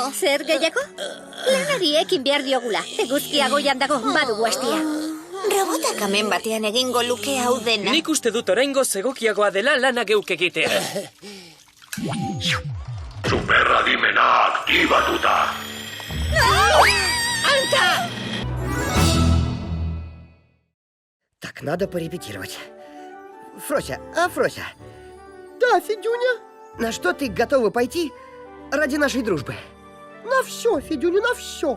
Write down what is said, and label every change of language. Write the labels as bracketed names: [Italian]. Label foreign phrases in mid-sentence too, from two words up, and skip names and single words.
[Basque] Zer gehiago? Lanari ekin behar diogula. Eguzkia goian dago, badugu hastia. Robotak hemen batean egingo luke hau dena. Nik uste dut oraingo zegokiagoa dela lana geuk egitea. Superradimena aktibatuta. Anta! [Russian] Так, надо порепетировать. Фрося, Фрося. Да, Федюня. На что ты готова пойти ради нашей дружбы? На все, Федюня, на все.